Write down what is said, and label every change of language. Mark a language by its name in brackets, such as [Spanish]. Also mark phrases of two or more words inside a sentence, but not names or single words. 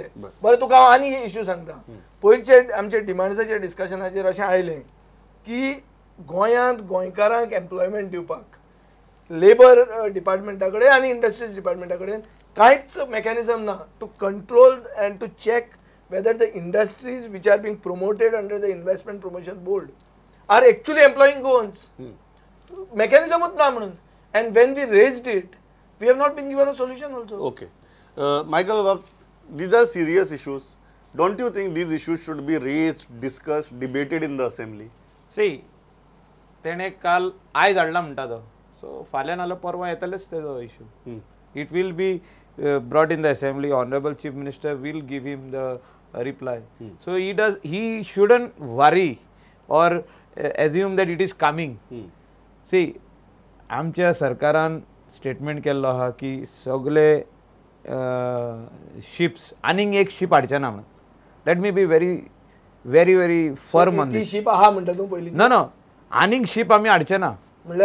[Konkani] बरें तुका हांव आनी इश्यू सांगता. पयलींचे आमचे डिमांड्साच्या डिस्कशनाचेर अशें आयलें की गोंयांत गोंयकारांक एम्प्लॉयमेंट दिवपाक लेबर डिपार्टमेंटा कडेन आनी इंडस्ट्रीज डिपार्टमेंटा कडेन कांयच मेकॅनिझम ना [English] to control and to check whether the industries which are being promoted under the investment promotion board are actually employing Goans. [Konkani] मेकॅनिझमूच ना म्हणून. [English] and when we raised it we have not been given a solution also. ओके Michael, these are serious issues. Don't you think these issues should be raised, discussed, debated in the assembly? See, [Konkani] तेणे काल आयज हाडला म्हणटा तो सो फाल्यां नाल्यार परवां येतलेच तेजो इश्यू. [English] It will be brought in the assembly. Honourable Chief Minister will give him the reply. so he shouldn't worry or assume that it is coming. [Konkani] सी आमच्या सरकारान स्टेटमेंट केल्लो आहा की सगळे शिप्स आनीक एक शीप हाडचे ना म्हणून. [English] let me be very very very firm on this. [Konkani] शीप आहा म्हणटा तूं पयलीं? नो आनीक शीप आमी हाडचे ना. म्हणल्यार